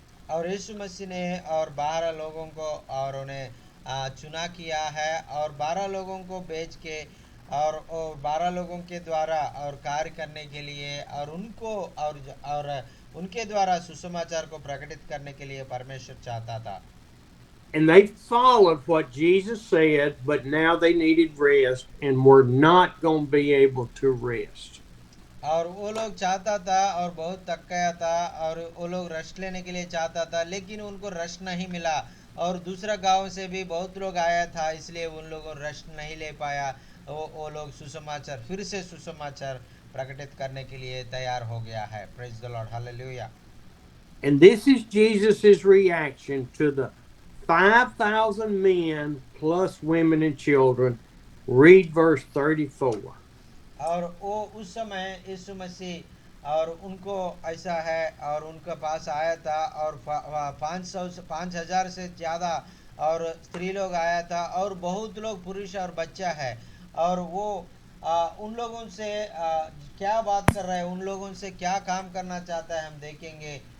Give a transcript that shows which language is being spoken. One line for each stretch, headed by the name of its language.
Hindi: और यीशु मसीह ने और 12 लोगों को और उन्हें चुना किया है और 12 लोगों को भेज के और 12 लोगों के द्वारा और कार्य करने के लिए और उनको और उनके द्वारा सुसमाचार को प्रकटित करने के लिए परमेश्वर चाहता था।
English: And they followed what Jesus said, but now they needed rest and were not going to be able to rest.
Hindi: और वो लोग चाहता था और बहुत थक गया था और वो लोग रेस्ट लेने के लिए चाहता था, लेकिन उनको रेस्ट नहीं मिला और दूसरा गांव से भी बहुत लोग आया था, इसलिए उन लोगों रेस्ट नहीं ले पाया। वो लोग सुसमाचार फिर से सुसमाचार प्रकटित करने के लिए तैयार हो गया है।
English: Praise the lord, hallelujah. And this is Jesus's reaction to the 5,000 men plus women and children. Read verse 34.
Hindi: और वो उस समय यीशु मसीह और उनको ऐसा है और उनके पास आया था और 5,000 से ज़्यादा और स्त्री लोग आया था और बहुत लोग पुरुष और बच्चा है और वो उन लोगों से क्या बात कर रहा है, उन लोगों से क्या काम करना चाहता है हम देखेंगे।